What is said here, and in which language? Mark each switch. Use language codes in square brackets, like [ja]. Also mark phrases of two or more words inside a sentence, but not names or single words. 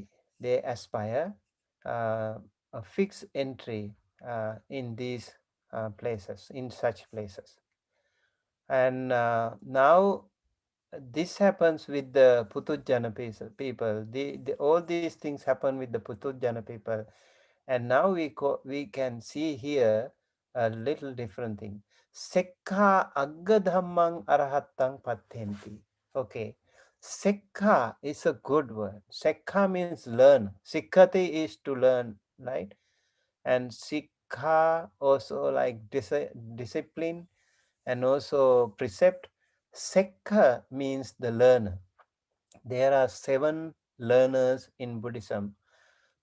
[en] They aspire a fixed entry in these places, in such places. And now this happens with the Putujjana people. All these things happen with the Putujjana people. And now we can see here a little different thing. [pi] Sekha aggadhammang arahattang patenti. [en] Okay. Sekha is a good word. Sekha means learn. Sikhati is to learn, right? And sikha also like discipline and also precept. Sekha means the learner. There are 7 learners in Buddhism.